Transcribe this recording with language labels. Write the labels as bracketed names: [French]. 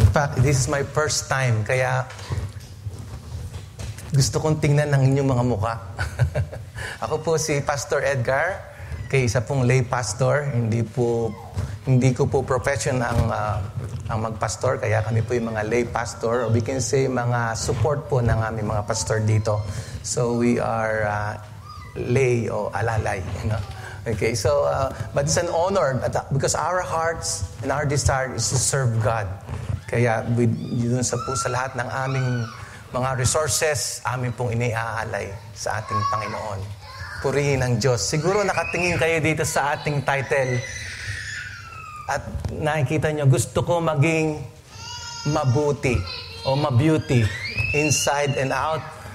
[English] In fact, this is my first time, [Filipino] kaya gusto kong tingnan ng inyong mga muka. Ako po si Pastor Edgar, kay isa pong lay pastor. Hindi ko po profession ang magpastor, kaya kami po yung mga lay pastor, [English] or we can say [Filipino] mga support po ng aming mga pastor dito. [English] So we are lay o alalay, you know. Okay, so, but it's an honor because our hearts and our desire is to serve God. [Filipino] Kaya, yun sa lahat ng aming mga resources, amin pong iniaalay sa ating Panginoon. Purihin ang Diyos. Siguro nakatingin kayo dito sa ating title at nakikita nyo, gusto ko maging mabuti o mabeauty inside and out.